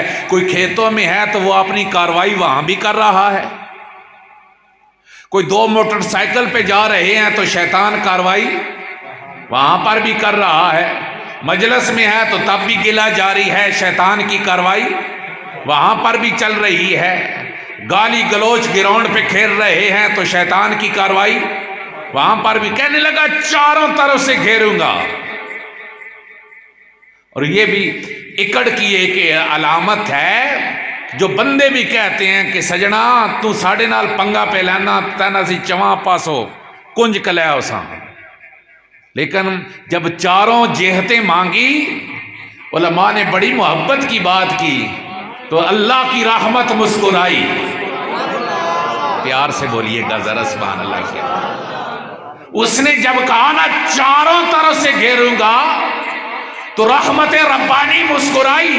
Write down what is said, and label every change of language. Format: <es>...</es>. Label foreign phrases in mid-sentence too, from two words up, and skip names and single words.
<ur>کوئی کھیتوں میں ہے تو وہ اپنی کاروائی وہاں بھی کر رہا ہے، کوئی دو موٹر سائیکل پہ جا رہے ہیں تو شیطان کاروائی وہاں پر بھی کر رہا ہے، مجلس میں ہے تو تب بھی گلا جاری ہے، شیطان کی کاروائی وہاں پر بھی چل رہی ہے، گالی گلوچ گراؤنڈ پہ کھیل رہے ہیں تو شیطان کی کاروائی وہاں پر بھی۔ کہنے لگا چاروں طرف سے گھیروں گا۔ اور یہ بھی اکڑ کی ایک علامت ہے جو بندے بھی کہتے ہیں کہ</ur> <pa>سجنا تو ساڑے نال پنگا پہ لینا تینا سی چواں پاسو کنج کلیا اساں،</pa> <ur>لیکن جب چاروں جہتیں مانگی علماء نے بڑی محبت کی بات کی تو اللہ کی رحمت مسکرائی. پیار سے بولیے گا ذرا</ur> <ar>سبحان اللہ</ar> <ur>کیا. اس نے جب کہا نا چاروں طرف سے گھیروں گا تو رحمت ربانی مسکرائی.</ur>